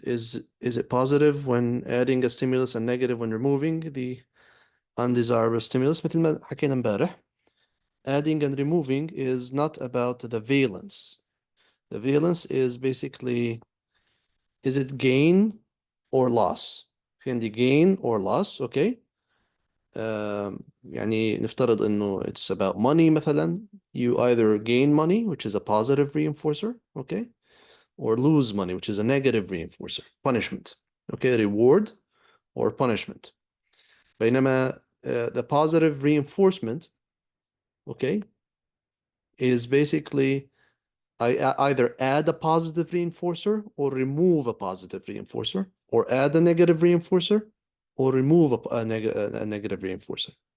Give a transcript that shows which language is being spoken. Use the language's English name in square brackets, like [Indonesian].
[English] Is it positive when adding a stimulus and negative when removing the undesirable stimulus? [Arabic] مثل ما حكينا امبارح, [English] adding and removing is not about the valence. The valence is basically, is it gain or loss? [Arabic] في عندي [English] gain or loss, okay? [Arabic] يعني نفترض إنه [English] it's about money [Arabic] مثلا. [English] You either gain money, which is a positive reinforcer, okay? Or lose money, which is a negative reinforcer, punishment, okay? Reward or punishment. بينما the positive reinforcement, okay, is basically I either add a positive reinforcer or remove a positive reinforcer, or add a negative reinforcer or remove a negative reinforcer.